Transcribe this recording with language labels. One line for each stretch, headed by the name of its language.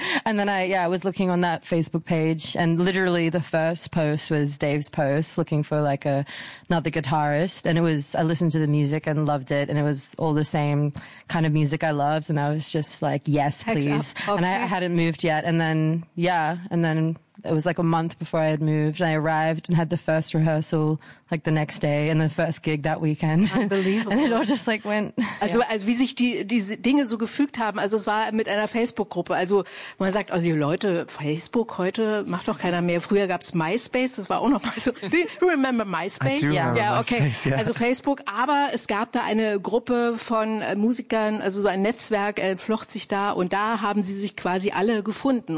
English: And then I was looking on that Facebook page, and literally the first post was Dave's post, looking for like another guitarist, and I listened to the music and loved it, and it was all the same kind of music I loved, and I was just like, yes, please. Heck yeah. Okay. And I hadn't moved yet, and then, it was like a month before I had moved. I arrived and had the first rehearsal like the next day and the first gig that weekend. Unbelievable. And it all just like went.
German: Also, wie sich diese Dinge so gefügt haben. Also, es war mit einer Facebook-Gruppe. Also, man sagt, also, Leute, Facebook heute macht doch keiner mehr. Früher gab's MySpace. Das war auch nochmal so.
English: Do you remember MySpace? I do remember MySpace, okay.
German: Also, Facebook. Aber es gab da eine Gruppe von Musikern, also so ein Netzwerk entflocht sich da und da haben sie sich quasi alle gefunden.